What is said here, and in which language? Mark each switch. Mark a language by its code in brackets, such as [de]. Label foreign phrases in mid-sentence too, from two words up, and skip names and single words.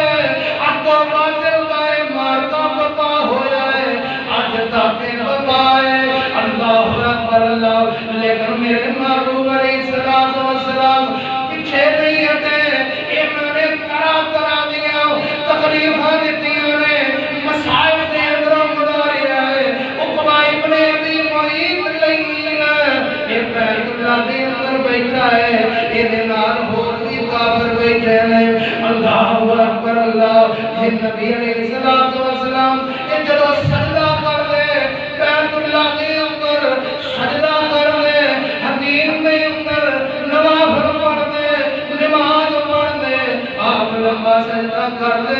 [pa] حق و باطل دا اے مارکا بپا ہویا ہے، آج تک بپا ہے۔ [ar] اللہ اکبر اللہ، [pa] لیکن میرے محبوب [ar] علیہ السلام [pa] پیچھے نہیں ہٹے۔ انہوں نے طرح طرح دیا تکلیفاں دیتیاں نے، مسائل دے اندر گزاریا ہے۔ عقبہ ابن ابی معیط لعین یہ بیت اللہ دے اندر بیٹھا ہے، یہ نال ہور بھی کافر بیٹھے نے۔ [ar] اللہ اکبر اللہ، [pa] یہ نبی [ar] علیہ السلام [pa] یہ جدو سجدہ کر لے بیت اللہ دے اندر، سجدہ کر لے حدیث دے اندر، نوافل پڑھ دے، نماز پڑھ دے، آپ لمبا سجدہ کر دے۔